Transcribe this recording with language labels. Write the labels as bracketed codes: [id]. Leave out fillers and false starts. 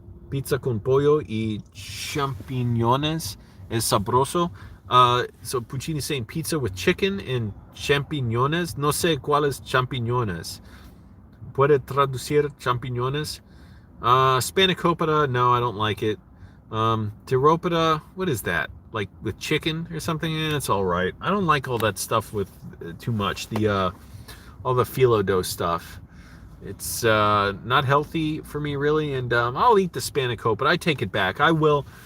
[es] Pizza con pollo y champiñones es sabroso. [en] So Puccini's saying pizza with chicken and champiñones. [es] No sé cuáles champiñones. ¿Puede traducir champiñones? [en] Spanakopita, no, I don't like it. Tiropita, what is that? Like with chicken or something? It's all right. I don't like all that stuff with too much. All the phyllo dough stuff. It's not healthy for me, really, and I'll eat the spanakopita. I take it back. I will.